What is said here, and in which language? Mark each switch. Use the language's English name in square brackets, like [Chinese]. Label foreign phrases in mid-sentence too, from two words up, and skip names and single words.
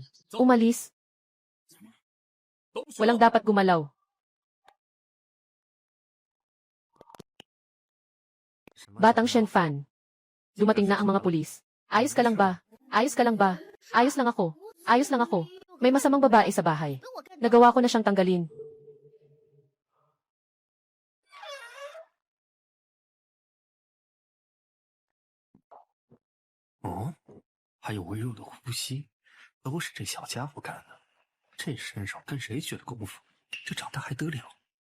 [Filipino] Umalis? Walang dapat gumalaw. Batang Shen Fan. Dumating na ang mga pulis. Ayos ka lang ba? Ayos ka lang ba? Ayos lang ako. Ayos lang ako. May masamang babae sa bahay. Nagawa ko na siyang tanggalin. [Chinese] 哦，还有微弱的呼吸，都是这小家伙干的。这身手跟谁学的功夫？这长得还得了？